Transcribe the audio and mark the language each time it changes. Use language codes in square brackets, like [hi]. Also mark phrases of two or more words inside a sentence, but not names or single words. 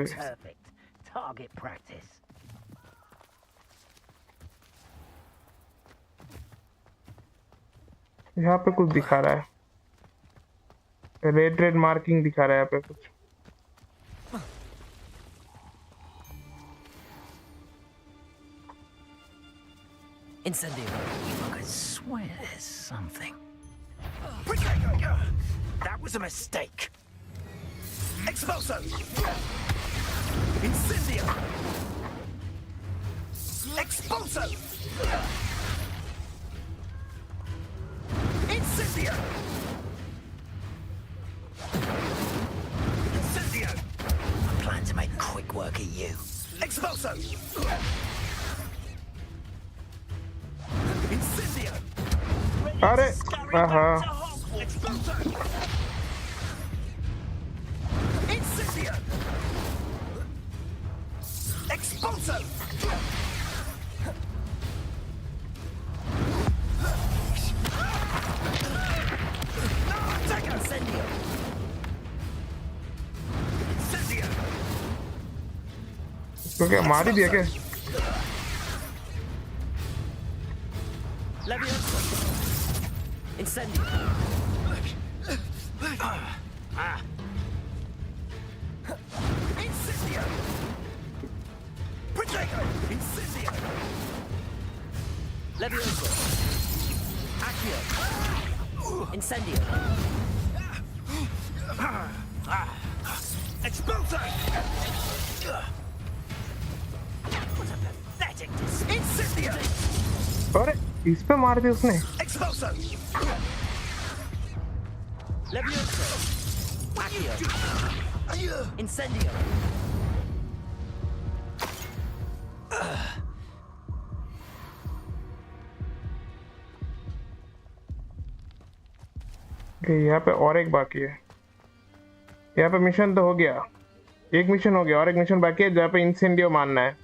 [en] rocks [hi] है। [en] perfect. Target practice. [hi] यहाँ पे कुछ दिखा रहा है, [en] red red marking [hi] दिखा रहा है यहाँ पे कुछ। [en] Incendio. I could swear there's something. That was a mistake. Expulso. Incendio. Expulso. Incendio. Incendio. I plan to make quick work of you. Expulso. Incendio. [hi] अरे हाँ [en] Expulso. Incendio. Expulso. Incendio. Incendio. [hi] तो क्या मार ही दिया क्या? [en] Levioso. Incendio. Incendio. Protego. Incendio. Levioso. Accio. Incendio. Expulso. What a pathetic display. Incendio. [hi] अरे इस पे मार दी उसने। [en] Expulso. Levioso. Accio. Incendio. [hi] यहाँ पे और एक बाकी है। यहाँ पे मिशन तो हो गया, एक मिशन हो गया और एक मिशन बाकी है जहाँ पे इंसेंडियो मारना है।